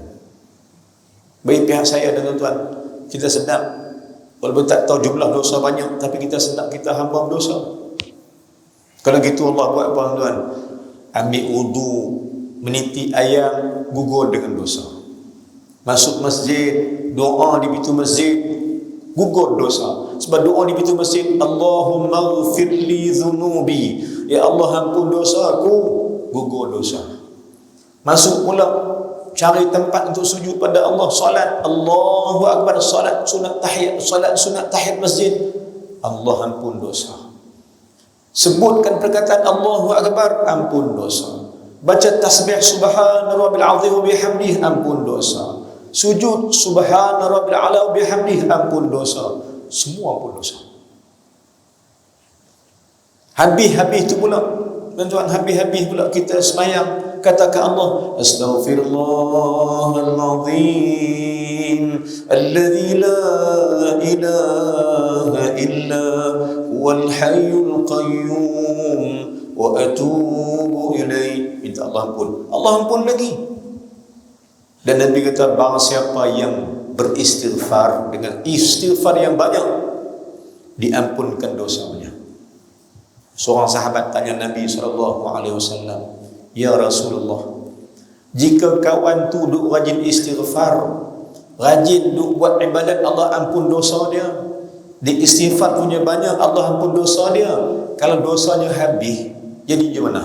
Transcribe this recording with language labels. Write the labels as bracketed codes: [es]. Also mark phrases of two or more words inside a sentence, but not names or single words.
[ms] Bagi pihak saya dan tuan-tuan, kita sedap, walaupun tak tahu jumlah dosa banyak, tapi kita sedap kita hamba berdosa. Kalau gitu Allah buat apa tuan? Ambil wudu, meniti ayam, gugur dengan dosa. Masuk masjid, doa di pintu masjid, gugur dosa. Sebab doa di pintu masjid, [ar] اللهم اغفر لي ذنوبي, [ms] ya Allah ampun dosa aku, gugur dosa. Masuk pula cari tempat untuk sujud pada Allah, salat, [ar] الله أكبر, [ms] salat sunat tahiyat masjid, Allah ampun dosa. Sebutkan perkataan [ar] الله أكبر, [ms] ampun dosa. Baca tasbih [ar] سبحان ربي العظيم وبحمده, [ms] ampun dosa. Sujud [ar] سبحان ربي الأعلى وبحمده, [ms] ampun dosa. Semua ampun dosa. Habis-habis tu pula tuan-tuan, habis-habis pula kita semayang, katakan Allah, [ar] أستغفر الله العظيم الذي لا إله إلا هو الحي القيوم وأتوب إليه. [ms] Minta Allah ampun, Allah ampun lagi. Dan Nabi kata barang siapa yang beristighfar dengan istighfar yang banyak, diampunkan dosanya. Seorang sahabat tanya Nabi SAW, [ar] يا رسول الله, [ms] jika kawan tu duk rajin istighfar, rajin duk buat ibadat, Allah ampun dosa dia, di istighfar punya banyak, Allah ampun dosa dia, kalau dosanya habis, jadi macam mana?